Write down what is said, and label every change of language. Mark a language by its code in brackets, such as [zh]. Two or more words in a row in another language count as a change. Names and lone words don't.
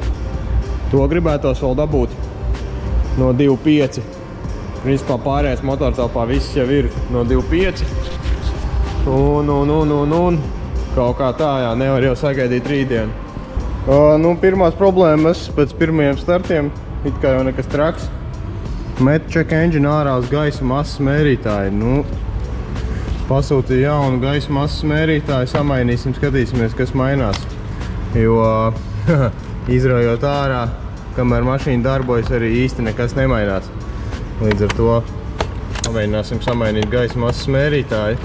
[lv] To gribētos vēl dabūt no 2.5. Principā pārējais motortelpā viss jau ir no 2.5. Un kaut kā tā, jā, nevar jau sagaidīt rītdienu. Nu, pirmās problēmas pēc pirmajiem startiem, it kā jau nekas traks. Met [en] check engine [lv] ārā uz gaisa masas mērītāju. Nu, pasūtīja jaunu gaisa masas mērītāju, samainīsim, skatīsimies, kas mainās. Jo izrājot ārā, kamēr mašīna darbojas, arī īsti nekas nemainās. Līdz ar to pamēģināsim samainīt gaisa masas mērītāju.